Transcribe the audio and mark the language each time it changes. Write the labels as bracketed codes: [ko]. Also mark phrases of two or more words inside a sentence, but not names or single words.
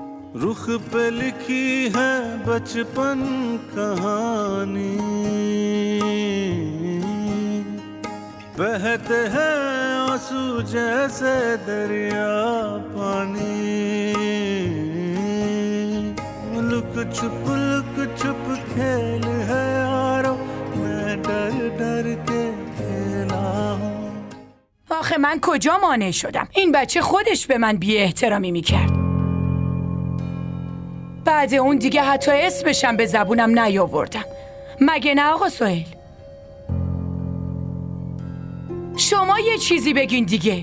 [hi] रुख पे लिखी है बचपन कहानी, बहते हैं आंसू जैसे दरिया पानी, लुक छुप खेल है यारो, मैं डर डर के खेला हूँ. [fa] آخه من کجا مانع شدم؟ این بچه خودش به من بی احترامی میکرد. بعد اون دیگه حتی اسمشم به زبونم نیاوردم. مگه نه آقا سهیل؟ شما یه چیزی بگین دیگه.